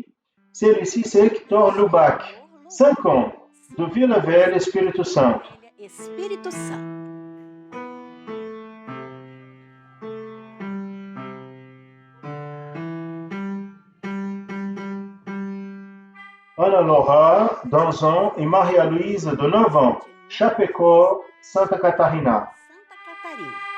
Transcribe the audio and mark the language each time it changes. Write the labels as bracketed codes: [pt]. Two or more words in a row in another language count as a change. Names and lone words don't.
[fr] Celle-ci, c'est Hector Lubac, 5 ans, de Vila-Velha, Espírito Santo. Espírito Santo. Ana Laura, d'11 ans, et Maria-Louise, de 9 ans, Chapecó, Santa Catarina. Santa Catarina.